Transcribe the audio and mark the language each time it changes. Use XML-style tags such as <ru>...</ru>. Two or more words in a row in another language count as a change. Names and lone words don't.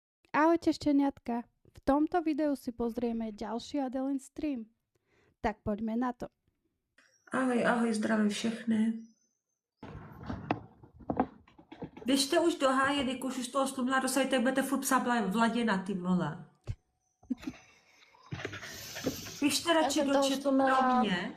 <sk>Ahojte šteniatka, v tomto videu si pozrieme ďalší Adelin stream. Tak poďme na to.</sk> <cs>Ahoj, ahoj, zdravím všechny. Běžte už do háje, když už toho slumila dosadit, tak budete furt psát Vladina, ty vole. Běžte radši do chatu pro mě.</cs>